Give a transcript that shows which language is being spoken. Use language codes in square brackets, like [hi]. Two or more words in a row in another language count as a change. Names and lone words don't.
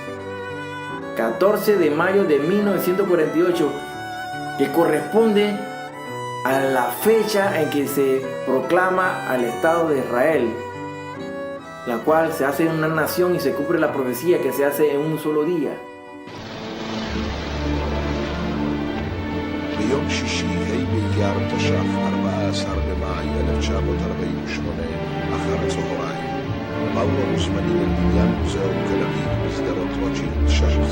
[es] 14 de mayo de 1948, que corresponde a la fecha en que se proclama al Estado de Israel, la cual se hace en una nación y se cumple la profecía que se hace en un solo día. [he] ביום שישי, ה' באייר תש"ח, 14 במאי 1948, אחר הצהריים, באו המוזמנים אל בניין מוזיאון תל אביב בשדרות רוטשילד 16.